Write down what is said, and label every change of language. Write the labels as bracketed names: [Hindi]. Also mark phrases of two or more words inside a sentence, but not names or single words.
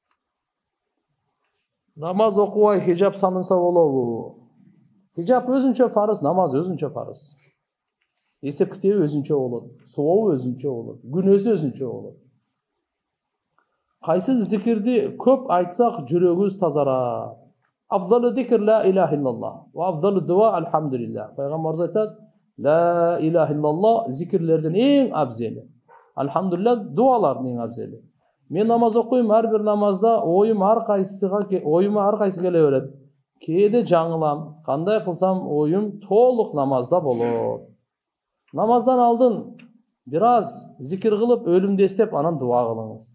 [Kyrgyz] Намаз окубай хижап санынса болобу? Hijab өзүнчө фарыз, намаз өзүнчө фарыз. Эсеп китеби өзүнчө болот, сообу өзүнчө болот, күнөөсү өзүнчө болот. Кайсы зикирди көп айтсак жүрөгүбүз тазарат. [Arabic] أفضل الذكر لا إله إلا الله وأفضل الدعاء الحمد لله. [Kyrgyz] Пайгамбарыбыз айтат, [Arabic] لا إله إلا الله [Kyrgyz] зикирлердин эң абзели. Алхамдулиллах дуалардын эң абзели. Мен намаз окуйм, ар бир намазда оюма ар кайсы келе берет. Кээде жаңылам, кандай кылсам оюм толук намазда болот. Намаздан алдын бир аз зикир кылып, өлүмдү эстеп, анан дуа кылыңыз.